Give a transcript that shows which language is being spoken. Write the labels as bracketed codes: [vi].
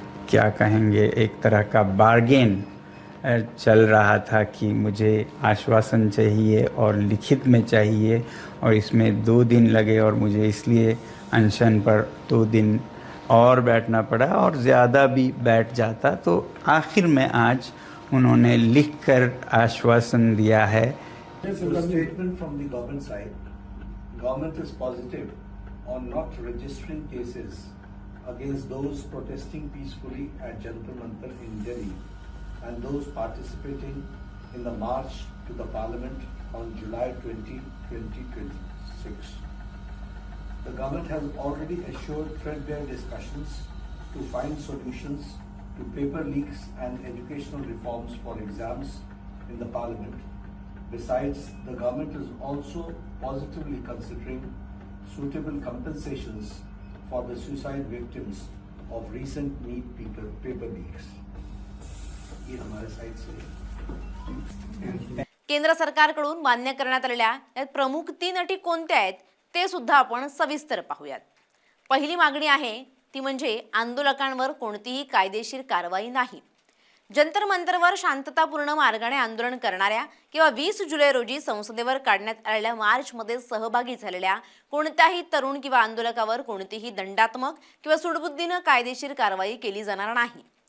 [hi] क्या कहेंगे, एक तरह का बार्गेन चल रहा था कि मुझे आश्वासन चाहिए और लिखित में चाहिए, और इसमें 2 दिन लगे और मुझे इसलिए अनशन पर 2 दिन और बैठना पड़ा और ज़्यादा भी बैठ जाता. तो आखिर में आज उन्होंने लिखकर आश्वासन दिया है. [en] Statement from the government side, government is positive on not registering cases against those protesting peacefully at Jantar Mantar in Delhi and those participating in the march to the parliament on July 20, 2026. The government has already assured threadbare discussions to find solutions to paper leaks and educational reforms for exams in the parliament. Besides, the government is also positively considering suitable compensations for the suicide victims of recent NEET paper leaks. [hi] ये हमारे side से [mr] केंद्र सरकारकडून मान्य करण्यात आलेल्या यात प्रमुख 3 अटी कोणत्या आहेत ते सुद्धा आपण सविस्तर पाहूयात. पहिली मागणी आहे ती म्हणजे आंदोलकांवर कोणतीही कायदेशीर कारवाई नाही. जंतर मंतरवर शांततापूर्ण मार्गाने आंदोलन करणाऱ्या किंवा 20 जुलै रोजी संसदेवर काढण्यात आलेल्या मार्चमध्ये सहभागी झालेल्या कोणत्याही तरुण किंवा आंदोलकावर कोणतीही दंडात्मक किंवा सुडबुद्धीने कायदेशीर कारवाई केली जाणार नाही.